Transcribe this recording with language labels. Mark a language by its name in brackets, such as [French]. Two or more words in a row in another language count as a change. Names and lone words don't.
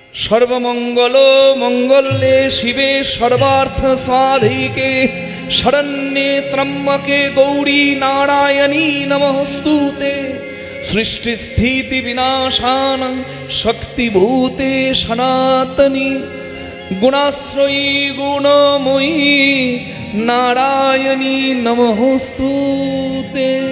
[Sanskrit] সর্বমঙ্গল মঙ্গলে শিবে সর্বার্থ সাধিকে শরণ্যে ত্রম্বকে গৌরী নারায়ণী নমস্তুতে সৃষ্টি স্থিতি বিনাশান শক্তিভূতে সনাতনী গুণাশ্রয়ী গুণময়ী নারায়ণী নমস্তুতে।